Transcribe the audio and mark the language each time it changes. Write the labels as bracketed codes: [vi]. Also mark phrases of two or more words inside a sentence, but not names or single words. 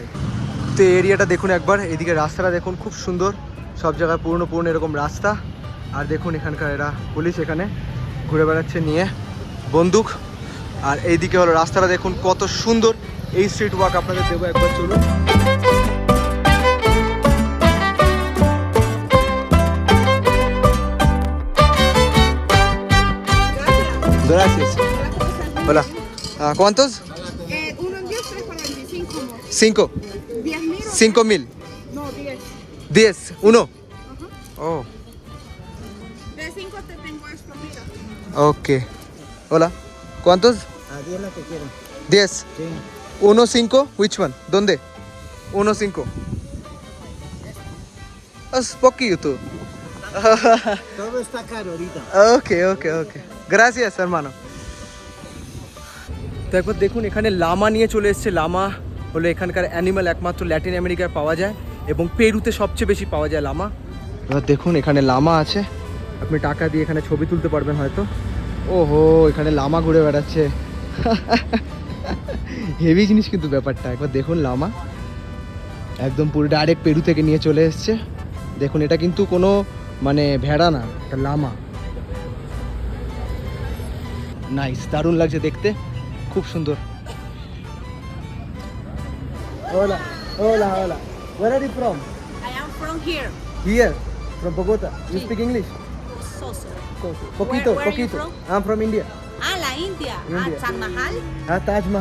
[bn] তো এরিয়াটা দেখুন একবার, এদিকে রাস্তাটা দেখুন খুব সুন্দর, সব জায়গায় পুরনো এরকম রাস্তা। আর দেখুন এখানকার এরা পুলিশ এখানে ঘুরে বেড়াচ্ছে নিয়ে বন্দুক। আর এইদিকে হলো রাস্তাটা দেখুন কত সুন্দর, এই [en] street walk [bn] আপনাদের দেবো একবার, চলুন। [es] Gracias. Hola. ¿Cuántos? 1 en 10, 3 para 25. 5. 10.000 o 5,000. No, 10. 10. 1. Oh. De 5 te tengo esto, mira. Ok. Hola. ¿Cuántos? 10 la que quieren. 10. 1, 5. [en] Which one? [es] ¿Dónde? 1, 5. Es poquito. Todo está caro ahorita. Ok. Gracias, hermano. [bn] তো একবার দেখুন এখানে লামা নিয়ে চলে এসেছে। লামা হলো এখানকার অ্যানিমাল, একমাত্র ল্যাটিন আমেরিকায় পাওয়া যায় এবং পেরুতে সবচেয়ে বেশি পাওয়া যায় লামা। এবার দেখুন এখানে লামা আছে, আপনি টাকা দিয়ে এখানে ছবি তুলতে পারবেন হয়তো। ওহো, এখানে লামা ঘুরে বেড়াচ্ছে, হেভি জিনিস কিন্তু ব্যাপারটা। একবার দেখুন লামা একদম পুরো ডাইরেক্ট পেরু থেকে নিয়ে চলে এসছে। দেখুন এটা কিন্তু কোনো মানে ভেড়া না, এটা লামা। নাইস, দারুণ লাগছে দেখতে, খুব সুন্দর। [en] Hola. Where are you from? I am from here. Here, from Bogota. You speak English? Soso. [es] Poquito. [en] Where are you from? I'm from India. [es] La India. [en] India. Taj Mahal. Taj Mahal.